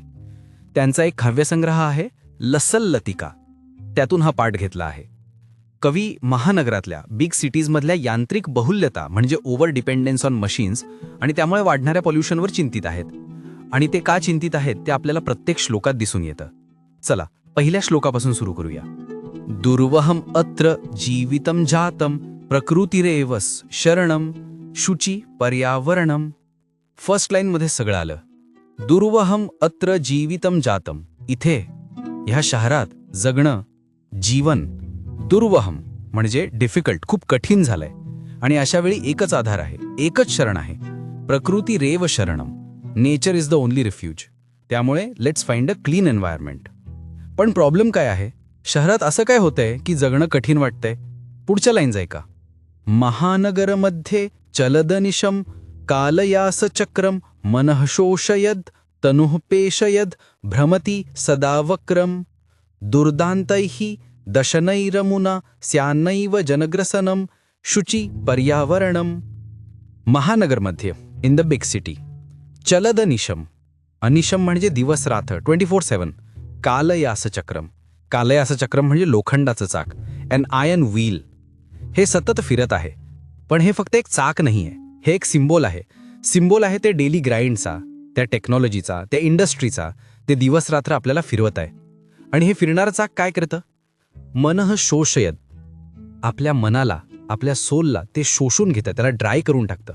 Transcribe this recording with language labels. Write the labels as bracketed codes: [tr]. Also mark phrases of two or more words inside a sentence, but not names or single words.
[mr] त्यांचा एक काव्यसंग्रह आहे लसल लतिका, त्यातून हा पाठ घेतला आहे. कवी महानगरातल्या [en] big citiesमधल्या [mr] यांत्रिक बहुल्यता म्हणजे [en] over dependence on machines [mr] आणि त्यामुळे वाढणाऱ्या पॉल्युशनवर चिंतित आहेत. आणि ते का चिंतित आहेत ते आपल्याला प्रत्येक श्लोकात दिसून येतं. चला पहिल्या श्लोकापासून सुरू करूया. [sa] दुर्वहम अत्र जीवितम जातम प्रकृतिरेवस शरणम शुची पर्यावरणम. [en] first line [mr] मध्ये सगळं आलं. [sa] दुर्वहम अत्र जीवितम जातम, [mr] इथे ह्या शहरात जगणं, जीवन दुर्वहम म्हणजे डिफिकल्ट, खूप कठीण झालंय. आणि अशा वेळी एकच आधार आहे, एकच शरण आहे, [sa] प्रकृती रेव शरणम, [en] Nature is the only refuge. [mr] त्यामुळे [en] let's find a clean environment. [mr] पण प्रॉब्लेम काय आहे, शहरात असं काय होतंय की जगणं कठीण वाटतंय. पुढच्या लाईन्स ऐका. [sa] महानगरमध्ये चलदनिशम कालयास चक्रम मनः शोषयद तनुः पेशयद भ्रमती सदा वक्रम दुर्दान्तैः दशनैरमुना स्यान्नैव जनग्रसनम शुचि पर्यावरणम. [mr] महानगरमध्ये, [en] In the big city. [mr] चलदनिशम, अनिशम म्हणजे दिवस रात्र 24/7. [sa] कालयास चक्रम, कालयास चक्रम [mr] म्हणजे लोखंडाचं चाक, [en] an iron wheel. [mr] हे सतत फिरत आहे. पण हे फक्त एक चाक नाहीये, हे एक सिम्बॉल आहे. सिम्बॉल आहे ते [en] daily grindचा, [mr] त्या टेक्नॉलॉजीचा, त्या इंडस्ट्रीचा. ते दिवस रात्र आपल्याला फिरवत आहे. आणि हे फिरणारं चाक काय करतं? [sa] मनः शोषयद, [mr] आपल्या मनाला, आपल्या सोलला ते शोषून घेतं, त्याला ड्राय करून टाकतं.